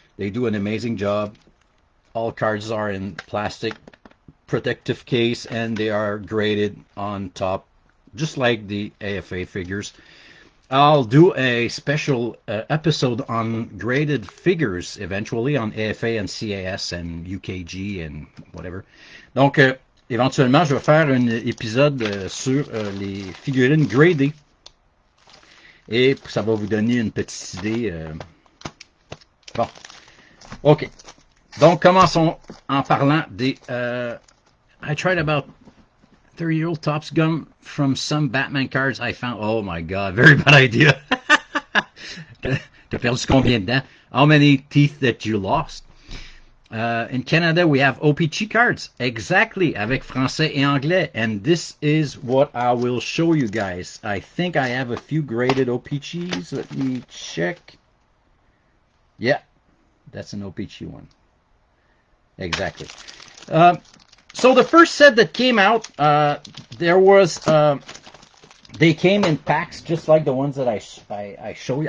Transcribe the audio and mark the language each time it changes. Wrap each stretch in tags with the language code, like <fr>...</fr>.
<en>They do an amazing job. All cards are in plastic protective case and they are graded on top, just like the AFA figures. I'll do a special episode on graded figures eventually on AFA and CAS and UKG and whatever.</en> <fr>Donc, éventuellement, je vais faire un épisode sur les figurines gradées. Et ça va vous donner une petite idée. Bon, ok. Donc, commençons en parlant des...</fr> <en>I tried about 30-year-old Topps gum from some Batman cards I found. Oh my god, very bad idea.</en> <fr>T'as perdu combien de dents?</fr> <en>How many teeth that you lost? In Canada, we have OPC cards. Exactly,</en> <fr>avec français et anglais.</fr> <en>And this is what I will show you guys. I think I have a few graded OPCs. Let me check. Yeah, that's an OPC one. Exactly. So the first set that came out, there was, they came in packs just like the ones that I show you.</en>